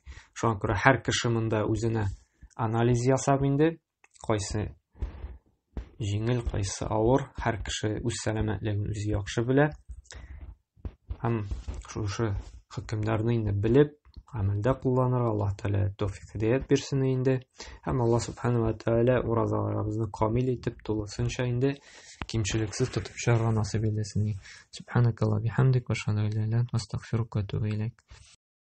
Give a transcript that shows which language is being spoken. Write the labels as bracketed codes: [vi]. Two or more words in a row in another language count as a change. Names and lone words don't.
[tt] Шуңа күрә һәр кеше монда үзенә анализ ясап инде, кайсы җиңел, кайсы авыр, һәр кеше үз сәламәтлеген үзе яхшы белә. Һәм шушы хөкемнәрне инде белеп, гамәлдә кулланырга Аллаһ Тәгалә тәүфыйк һидаят бирсен инде. Һәм Аллаһ [ar] سبحانه وتعالى [tt] уразаларыбызны камил итеп, тулысынча инде кимчелексез тотып чыгарга насыйп итсен. [ar] سبحانك اللهم بحمدك وأشهد أن لا إله إلا أنت أستغفرك وأتوب إليك.